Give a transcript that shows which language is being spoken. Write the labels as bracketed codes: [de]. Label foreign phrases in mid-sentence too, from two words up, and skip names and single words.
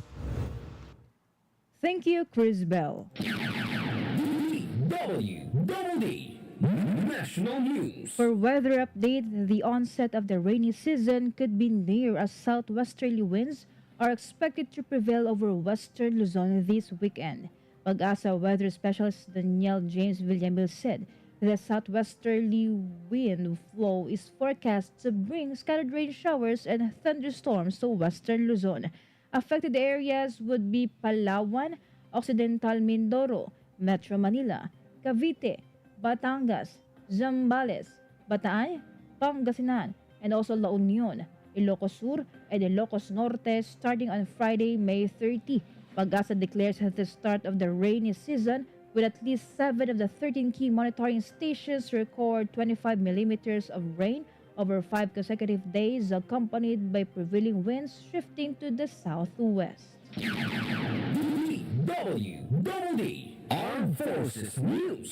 [en] Thank you, Chris Bell. DWDD National News. For weather update, the onset of the rainy season could be near as southwesterly winds are expected to prevail over western Luzon this weekend. Pag-asa weather specialist Daniel James Villamil said the southwesterly wind flow is forecast to bring scattered rain showers and thunderstorms to western Luzon. Affected areas would be Palawan, Occidental Mindoro, Metro Manila, Cavite, Batangas, Zambales, Bataan, Pangasinan, and also La Union, Ilocos Sur, and Ilocos Norte starting on Friday, May 30. Pag-asa declares at the start of the rainy season with at least 7 of the 13 key monitoring stations record 25 millimeters of rain over 5 consecutive days, accompanied by prevailing winds shifting to the southwest. DWDD Armed Forces News.